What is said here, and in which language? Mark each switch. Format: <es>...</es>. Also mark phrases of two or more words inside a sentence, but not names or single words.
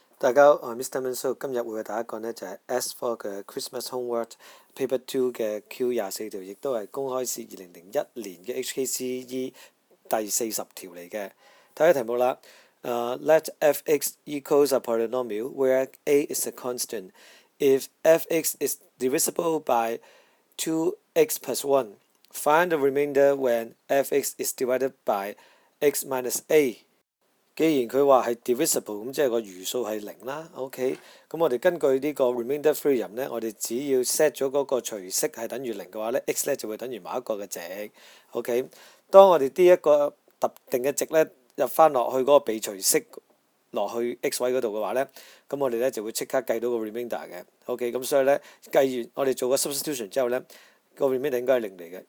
<yue>大家好，我係 Mr. Manso， 今日會為大家講呢就係 S4 嘅 Christmas Homework Paper 2 嘅 Q24 條，亦都係公開試2001年嘅 HKCEE 第40條嚟嘅。睇下題目啦。</yue> <en>Let f(x) equals a polynomial where a is a constant. If f(x) is divisible by 2x plus 1, find the remainder when f(x) is divided by x minus a。</en> <yue>既然佢話係 divisible， 咁即係個餘數係0啦。OK， 咁我哋根據呢個</yue> <en>remainder theorem</en> <yue>呢，我哋只要 set 咗嗰個除式係等於0嘅話呢 x 呢就會等於某一個嘅值。OK， 當我哋呢一個特定嘅值呢入翻落去嗰個被除式落去 x 位嗰度嘅話呢，咁我哋呢就會即刻計到個 remainder 嘅。OK， 咁所以呢，計完我哋做個 substitution 之後呢，個 remainder 應該係0嚟嘅。</yue>